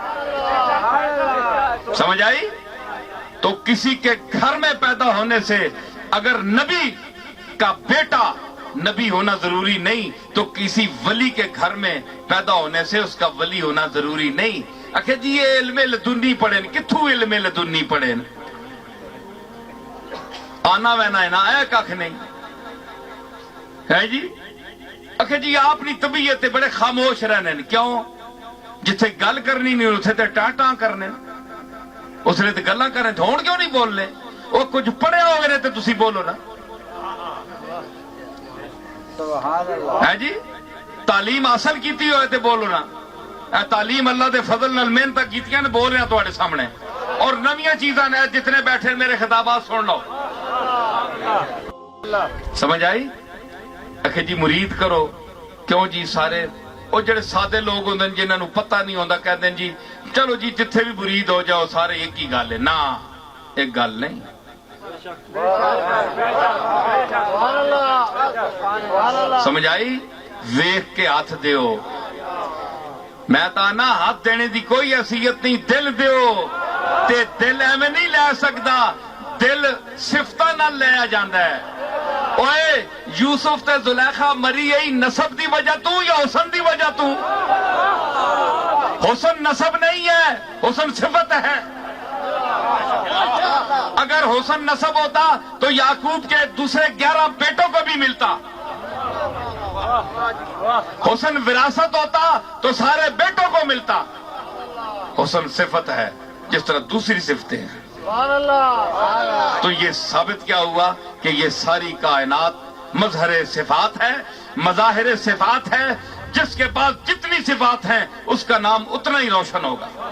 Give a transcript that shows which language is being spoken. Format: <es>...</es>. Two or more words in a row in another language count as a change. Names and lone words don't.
<ur>سمجھ آئی تو کسی کے گھر میں پیدا ہونے سے اگر نبی کا بیٹا نبی ہونا ضروری نہیں تو کسی ولی کے گھر میں پیدا ہونے سے اس کا ولی ہونا ضروری نہیں</ur> <pa>اکھے جی یہ علم لدنی پڑھیں کتھو علم لدنی پڑھیں آنا وینا ہے نا اے ککھ نہیں ہے جی اکھے جی آپ نی طبیعت بڑے خاموش رہنے کیوں جتھے گل کرنی نہیں اتھے تے ٹاں ٹاں کرنے اس نے تے گلاں کرنے ہون کیوں نہیں بول لے وہ کچھ پڑھے ہو گئے تے تسی بولو نا ہے جی تعلیم حاصل کیتی ہوئے تے بولو نا اے تعلیم اللہ دے فضل نال محنت کیتیاں نے بول رہے ہیں تواڈے سامنے اور نویاں چیزاں نے جتنے بیٹھے میرے خطابات سن لو سمجھ آئی اکھے جی مرید کرو کیوں جی سارے وہ جڑے سادے لوگ ہوندے جنہاں نو پتہ نہیں ہوندا کہندے جی چلو جی جتھے بھی مرید ہو جاؤ سارے ایک ہی گل ہے نا ایک گل نہیں سمجھ آئی ویکھ کے ہاتھ دیو میں تانا ہاتھ دینے دی کوئی حیثیت نہیں دل دیو تے دل ایویں نہیں لے سکدا دل صفتاں نال لیا جاندا ہے اوئے یوسف تے زلیخا مری یہی نسب دی وجہ تو یا حسن دی وجہ تو</pa> <ur>حسن نسب نہیں ہے حسن صفت ہے اگر حسن نسب ہوتا تو یعقوب کے دوسرے 11 بیٹوں کو بھی ملتا حسن وراثت ہوتا تو سارے بیٹوں کو ملتا حسن صفت ہے جس طرح دوسری صفتیں ہیں تو یہ ثابت کیا ہوا کہ یہ ساری کائنات مظہر صفات ہے مظاہر صفات ہے جس کے پاس جتنی صفات ہیں اس کا نام اتنا ہی روشن ہوگا</ur>